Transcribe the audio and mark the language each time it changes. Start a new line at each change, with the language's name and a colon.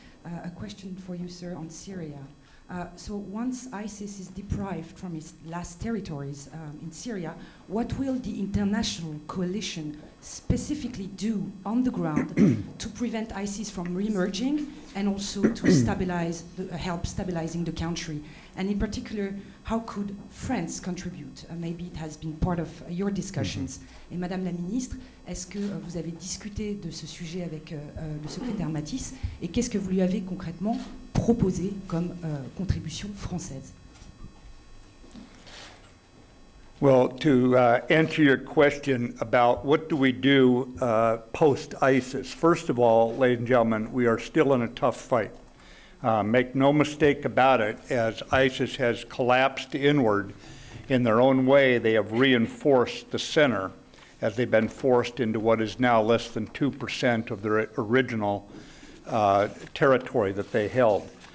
English: A question for you, sir, on Syria. So once ISIS is deprived from its last territories in Syria, what will the international coalition specifically do on the ground to prevent ISIS from re-emerging and also to stabilize, help stabilizing the country? And in particular, how could France contribute? Maybe it has been part of your discussions.
French: Et Madame la Ministre, est-ce que vous avez discuté de ce sujet avec le secrétaire Mattis et qu'est-ce que vous lui avez concrètement proposé comme contribution française?
English: Well, to answer your question about what do we do post-ISIS, first of all, ladies and gentlemen, we are still in a tough fight. Make no mistake about it, as ISIS has collapsed inward in their own way, they have reinforced the center as they've been forced into what is now less than 2% of their original territory that they held.